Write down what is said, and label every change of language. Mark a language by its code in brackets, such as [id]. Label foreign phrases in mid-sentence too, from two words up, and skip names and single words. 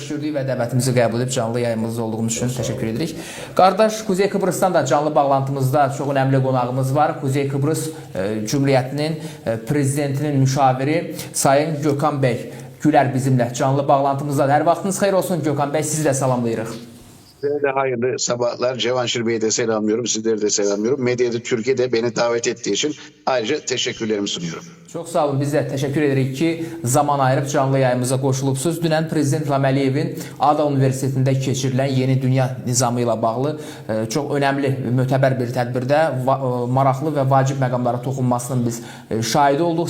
[az] Xoş gördük və dəvətimizi qəbul edib canlı yayımımızda olduğunuz üçün təşəkkür edirik. Qardaş, Kuzey Kıbrıs'tan da canlı bağlantımızda çox önəmli qonağımız var. [tr] Kuzey Kıbrıs Cumhuriyetinin prezidentinin müşaviri Sayın [az] Gökhan bəy Gülər bizimlə canlı bağlantımızda. Hər vaxtınız xeyir olsun Gökhan bəy, sizi də salamlayırıq. [tr] Size de hayırlı sabahlar. Cavanşir Bey'i de selamlıyorum. Sizleri de selamlıyorum. Medyada Türkiye'de beni davet ettiği için ayrıca teşekkürlerimi sunuyorum. [az] Çox sağ olun. Biz də təşəkkür edirik ki, zaman ayırıb canlı yayımıza qoşulubsuz. Dünən Prezident İlham Əliyevin Ada Universitetində keçirilən Yeni Dünya nizamı ilə bağlı çox önəmli, mötəbər bir tədbirdə maraqlı və vacib məqamlara toxunmasının biz şahidi olduq.